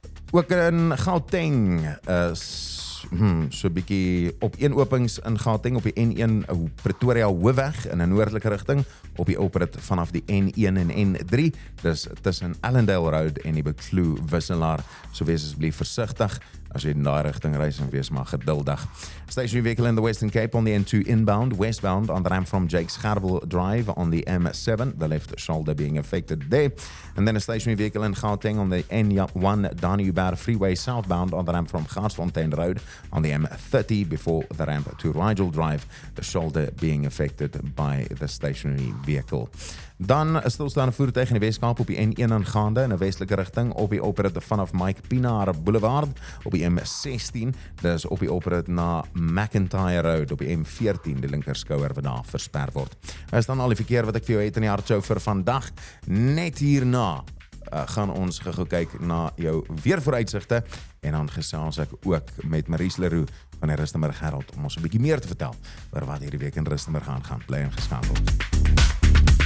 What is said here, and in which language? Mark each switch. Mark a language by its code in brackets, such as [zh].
[af] Ook in Gauteng is so 'n bietjie op een openings in Gauteng op die N1 Pretoria Hoofweg in 'n noordelike rigting op die oprit vanaf die N1 en N3, dis tussen Allendale Road en die Buccleuch Wisselaar, so wees asseblief versigtig. As jy in daai rigting ry, sien wees maar geduldig. [en] Stationary vehicle in the Western Cape on the N2 inbound, westbound on the ramp from Jake's Scarvel Drive on the M7, the left shoulder being affected there. And then a stationary vehicle in Gauteng on the N1 Danubar Freeway southbound on the ramp from Gaasfontein Road on the M30 before the ramp to Rigel Drive, the shoulder being affected by the stationary vehicle. [af] Dan stilstaande voertuig in die Weskaap op die N1 aangaande in 'n westelike rigting op die oprit vanaf Mike Pienaar Boulevard op die M16, dis op die oprit na McIntyre Road op die M14, die linker skouer wat daar versper word. Is dan al die verkeer wat ek vir jou het in die hartshow vir vandag. Net hierna gaan ons gou kyk na jou weervooruitsigte en dan gesels ek ook met Maurice Leroux van die Rustenburg Herald om ons 'n bietjie meer te vertel oor wat hierdie week in Rustenburg gaan bly en geskakel.